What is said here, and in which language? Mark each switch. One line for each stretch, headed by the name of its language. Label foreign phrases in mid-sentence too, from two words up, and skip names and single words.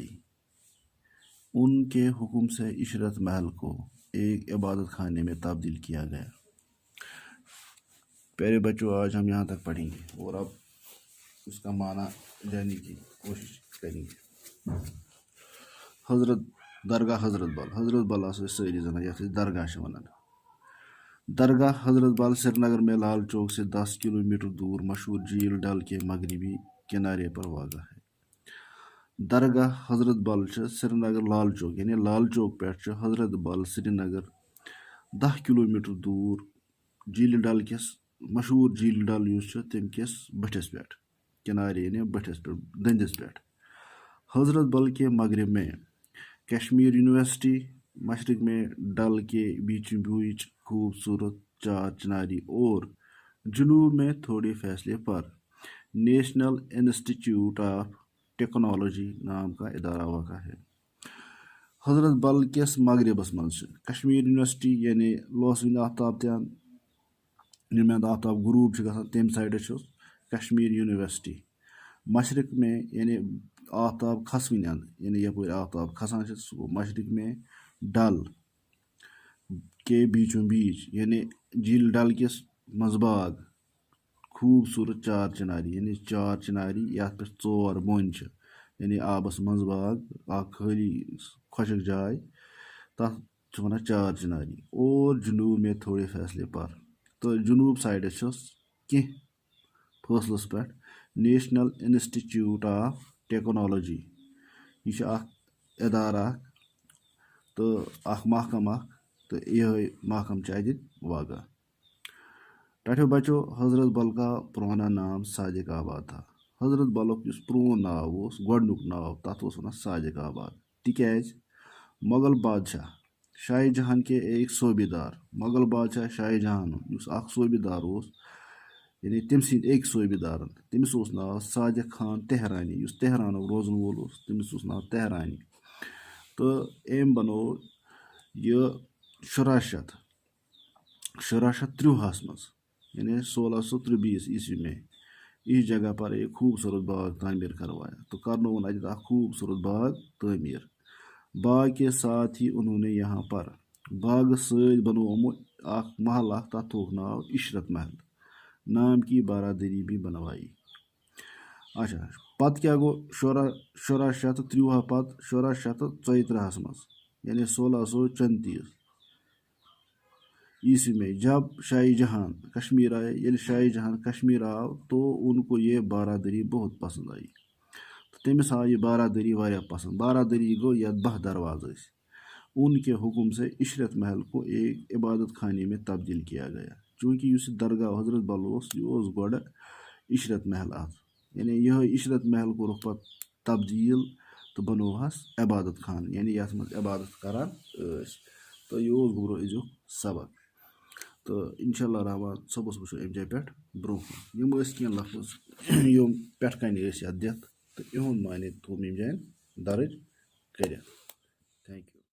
Urdu: ان کے حکم سے عشرت محل کو ایک عبادت خانے میں تبدیل کیا گیا۔ پیارے بچوں، آج ہم یہاں تک پڑھیں گے اور اب اس کا معنی جاننے کی کوشش کریں گے۔
Kashmiri: درگاہ حضرت بل ساری زنان یتھ درگاہ ونان۔
Urdu: درگاہ حضرت بل سری نگر میں لال چوک سے 10 کلومیٹر دور مشہور جھیل ڈل کے مغربی کنارے پر واقع ہے۔
Kashmiri: درگاہ حضرت بل سری نگر لال چوک یعنی لال چوک پہ حضرت بل سری نگر 10 کلومیٹر دور جھیل ڈل کس مشہور جھیل ڈل تم کس بٹھس پہ کنارے یعنی بٹھس پہ دندس پہ۔
Urdu: حضرت بل کے مغرب میں کشمیر یونیورسٹی، مشرق میں ڈل کے بیچوں بیچ خوبصورت چار چناری اور جنوب میں تھوڑے فاصلے پر نیشنل انسٹیٹیوٹ آف ٹیکنالوجی نام کا ادارہ واقع ہے۔
Kashmiri: حضرت بل کس مغربس مز کشمیر یونیورسٹی یعنی لوسوین آفتاب تان یمن آفتاب غروب گژھان تمہِ سائڈٕ چھُ کشمیر یونیورسٹی۔
Urdu: مشرق میں
Kashmiri: یعنی آفتاب کھسوٕنۍ اند یعنی یپٲرۍ آفتاب کھسان چھُ سُہ گوٚو
Urdu: مشرق میں
Kashmiri: ڈل
Urdu: کے بیچوں بیچ
Kashmiri: یعنی جھیل ڈل کس منٛز باغ خوبصورت چار چناری یعنی چار چناری یتھ پہ 4 بۄن چھِ یعنی آبس منٛز باغ اکھ خٲلی خۄشک جاے تتھ چھِ ونان چار چناری
Urdu: اور جنوب میں تھوڑے فاصلے پر
Kashmiri: تو جنوب سائڈس چھُس کینٛہہ فٲصلس پٮ۪ٹھ نیشنل انسٹیٹیوٹ آف ٹیکنالوجی۔ یہ چھُ اکھ ادارٕ اکھ تہٕ اکھ محکمہٕ اکھ تہٕ یہے محکمہٕ چھُ اتہِ واقع۔ ٹھٹھو بچو،
Urdu: حضرت بل کا پرانا نام صادق آباد تھا۔
Kashmiri: حضرت بلُک یُس پرون ناو اوس گۄڈنیُک ناو تتھ اوس ونان صادق آباد، تِکیازِ
Urdu: مغل بادشاہ شاہ جہاں کے ایک صوبیدار
Kashmiri: مغل بادشاہ شاہ جہاں یُس اکھ صوبیدار اوس یعنی تٔمۍ سٕنٛدۍ أکۍ صوبیدارن تٔمِس اوس ناو صادق خان تہرانی یُس تہرانُک روزن وول اوس تٔمِس اوس ناو تہرانی تہٕ أمۍ بنوو یہ
Urdu: 1730 مز یعنی 1623 عیسوی میں اس جگہ پر ایک خوبصورت باغ تعمیر کروایا
Kashmiri: تو کرنون اجد خوبصورت باغ تعمیر
Urdu: باغ کے ساتھ ہی انہوں نے یہاں پر
Kashmiri: باغ سۭتۍ بنوومُت اکھ محل اکھ تتھ تھوک ناو عشرت محل
Urdu: نام کی بارادری بھی بنوائی.
Kashmiri: اچھا پتہٕ کیٛاہ گوٚو 1630 پتہٕ 1634 مز یعنی
Urdu: 1634 عیسوی میں جب شاہی جہان کشمیر آئے
Kashmiri: ییٚلہِ شاہی جہان کشمیر آو
Urdu: تو ان کو یہ بارادری بہت پسند آئی
Kashmiri: تو تٔمِس آو یہ بارادری واریاہ پسند. بارادری گوٚو یتھ 10 دروازٕ ٲسۍ.
Urdu: ان کے حکم سے عشرت محل کو ایک عبادت خانے میں تبدیل کیا گیا چونکہ اس درگاہ حضرت
Kashmiri: بل یہ گۄڈٕ عشرت محل یعنی یہ عشرت محل کوٚرُکھ پتہٕ تبدیل تو بنوہس عبادت خان یعنی یتھ منٛز عبادت کران ٲسۍ تو یہ گوٚبرو أزیُک سبق تو انشاءاللہ رحمان صبحس وٕچھو امہِ جایہِ پٮ۪ٹھ برونٛہہ کُن یِم ٲسۍ کینٛہہ لفظ یِم پٮ۪ٹھٕ کَنہِ ٲسۍ یتھ دِتھ تہٕ یِہُنٛد معنے تھوٚو مےٚ ییٚمہِ جایہِ درٕج کٔرِتھ.
English: Thank you.